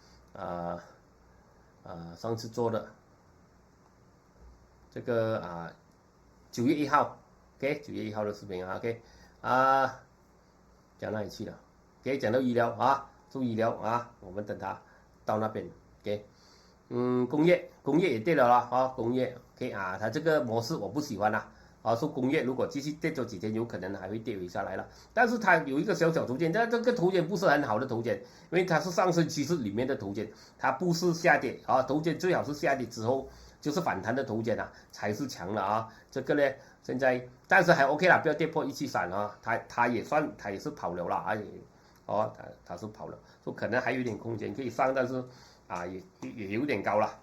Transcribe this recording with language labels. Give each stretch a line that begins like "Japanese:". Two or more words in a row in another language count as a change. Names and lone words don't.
Chinese: 上次做的這個9月1號 OK 9月1號的視頻OK 講哪裡去了 OK 講到醫療做醫療我們等它到那邊 OK 工業也跌了工業 OK 它這個模式我不喜歡說工業如果繼續跌咗幾天，有可能還會跌回下來了。但是它有一個小頭肩，但這個頭肩不是很好的頭肩，因為它是上升趨勢裡面的頭肩，它不是下跌頭肩最好是下跌之後就是反彈的頭肩才是強的這個呢，現在但是還 OK 啦，不要跌破173它也是跑了啦它是跑了，所以可能還有點空間可以上，但是也有點高了。